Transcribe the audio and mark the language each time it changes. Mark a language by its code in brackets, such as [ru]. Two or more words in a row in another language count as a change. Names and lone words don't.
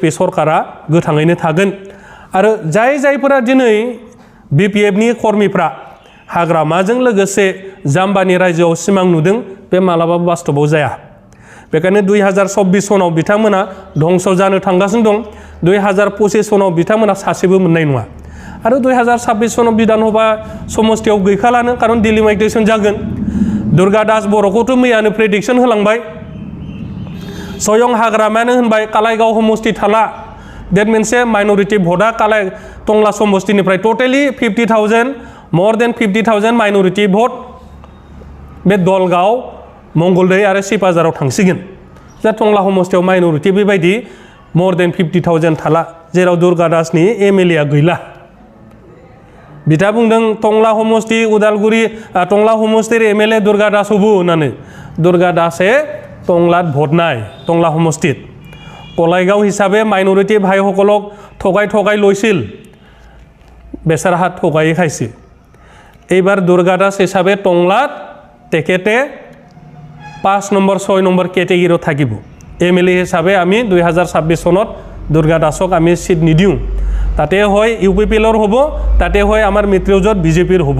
[brx] सरकारा गोथाङैनो थागोन आरो जायफोरा दिनै BPFनि कर्मिफ्रा हाग्रामाजों लोगोसे जाम्बानि रायजोआव सिमां नुदों बे मालाबाबो बास्तबाव जाया बेखायनो 2024 सनाव बिथांमोना धंस जानो थांगासिनो दं 2025 सनाव बिथांमोना सासेबो मोननाय नङा आरो 2026 सनाव बिधानसभा समस्थियाव गैखालानो खारन डिलिमिटेसन जागोन दुर्गा दास बर'खौथ' मैयानो प्रेडिक्सन होलांबाय सयं हाग्रामायानो होनबाय कालाइगाव समस्ति थाला डेट मोनसे माइनरिटि भटआ टंला समस्तिनिफ्राय टटेलि 50,000 [en] more than 50,000 [brx] माइनरिटि भट बे दलगाव मंगलदै आरो सिपाझाराव थांसिगोन जा टंला समस्तियाव माइनरिटि बेबायदि [en] more than 50,000 [brx] थाला जेराव दुर्गा दासनि MLA गैला बिथा बुंदों टंला समस्ति उदालगुरि टंला समस्तिर MLA दुर्गा दास हबो होननानै दुर्गा दासे टंलात भट नाय टंला समस्तित कलाइगाव हिसाबै माइनरिटि [as] ভাইসকলক ঠগাই লৈছিল বেচাৰা ঠগাই খাইছে এইবাৰ দুৰ্গা দাস হিচাপে টংলাত তেখেতে 5 নম্বৰ 6 নম্বৰ কেটেগৰীত থাকিব MLA হিচাপে আমি 2026 চনত দুৰ্গা দাসক আমি সিট নিদিওঁ তাতে হয় UPPLৰ হ'ব তাতে হয় আমাৰ মিত্ৰজোঁট BJPৰ হ'ব